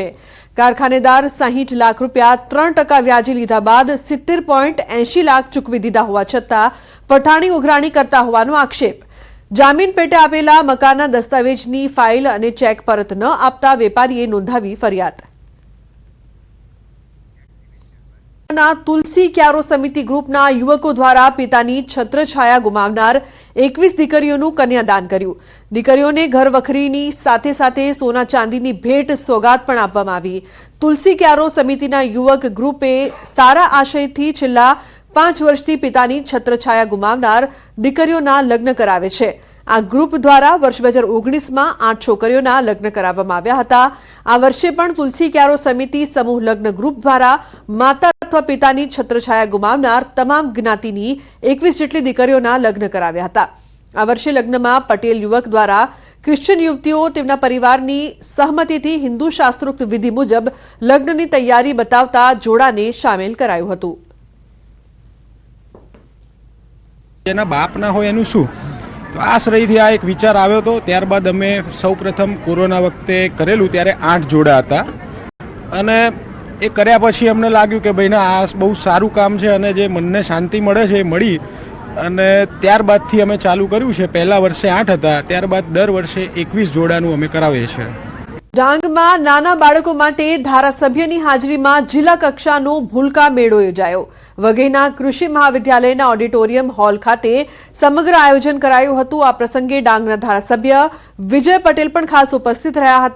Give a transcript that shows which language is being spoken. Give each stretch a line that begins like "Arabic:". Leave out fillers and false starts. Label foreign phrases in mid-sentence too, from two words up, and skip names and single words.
Gujarati: કારખાનેદાર 60 લાખ રૂપિયા 3% વ્યાજે લીધા બાદ 70.80 લાખ ચૂકવી દીધા હોવા છતાં પઠાણી ઉઘરાણી કરતા હોવાનો આક્ષેપ। જામીન પેટે આપેલા મકાનના દસ્તાવેજની ફાઇલ અને ચેક પરત ન આપતા વેપારીએ નોંધાવી ફરિયાદ। તુલસી ક્યારો સમિતિ ગ્રુપના યુવકો દ્વારા પિતાની છત્રછાયા ગુમાવનાર 21 દીકરીઓનું કન્યાદાન કર્યું। દીકરીઓને ઘર વખરીની સાથે સાથે સોના ચાંદીની ભેટ સોગાત પણ આપવામાં આવી। તુલસી ક્યારો સમિતિના યુવક ગ્રુપે સારા આશયથી છેલ્લા 5 વર્ષથી પિતાની છત્રછાયા ગુમાવનાર દીકરીઓના લગ્ન કરાવે છે। આ ગ્રુપ દ્વારા વર્ષ 2019 મેં 8 છોકરીઓના લગ્ન કરાવવામાં આવ્યા હતા। આ વર્ષે પણ તુલસી ક્યારો સમિતિ સમૂહ લગ્ન ગ્રુપ દ્વારા માતા અથવા પિતાની છત્રછાયા ગુમાવનાર તમામ જ્ઞાતિની 21 જેટલી દીકરીઓના લગ્ન કરાવ્યા હતા। આ વર્ષે લગ્નમા પટેલ યુવક દ્વારા ક્રિશ્ચિયન યુવતીઓ તેમના પરિવારની સહમતિથી હિંદૂ શાસ્ત્રોક્ત વિધિ મુજબ લગ્નની તૈયારી બતાવતા જોડાને શામિલ કરાયું હતું। જેના બાપ ના હોય એનું શું તો આશ્રયથી આ એક વિચાર આવ્યો તો ત્યારબાદ અમે સૌ પ્રથમ કોરોના વખતે કરેલું ત્યારે 8 જોડા હતા અને એ કર્યા પછી અમને લાગ્યું કે ભાઈ ના આ બહુ સારૂં કામ છે અને જે મનને શાંતિ મળે છે મળી અને ત્યારબાદથી અમે ચાલૂ કર્યું છે। પહેલા વર્ષે 8 હતા ત્યારબાદ દર વર્ષે 21 જોડાનું અમે કરાવીએ છીએ। ડાંગમાં નાના બાળકો માટે ધારાસભ્યની હાજરીમાં જિલ્લા કક્ષાનો ભૂલકા મેળો યોજાયો। વઘઈના કૃષિ મહાવિદ્યાલયના ઓડિટોરિયમ હોલ ખાતે સમગ્ર આયોજન કરાયું હતું। આ પ્રસંગે ડાંગના ધારાસભ્ય વિજય પટેલ પણ ખાસ ઉપસ્થિત રહ્યા હતા।